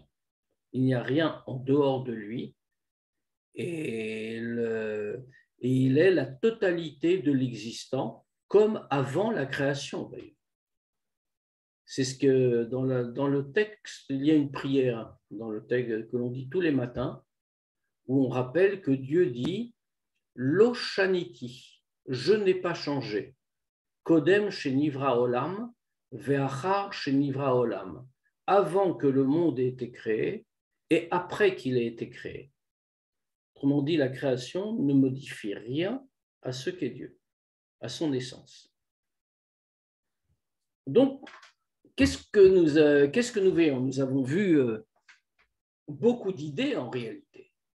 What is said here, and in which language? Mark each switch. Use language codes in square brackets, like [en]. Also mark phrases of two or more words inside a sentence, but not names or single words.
[fr] Il n'y a rien en dehors de lui et il est la totalité de l'existant comme avant la création. C'est ce que dans le texte, il y a une prière dans le texte que l'on dit tous les matins où on rappelle que Dieu dit « [he] לא שניתי [fr] » je n'ai pas changé. [he] קודם שנברא עולם, ואחר שנברא עולם. [fr] Avant que le monde ait été créé et après qu'il ait été créé. Autrement dit, la création ne modifie rien à ce qu'est Dieu, à son essence. Donc, qu'est-ce que nous voyons? Nous avons vu beaucoup d'idées en réalité.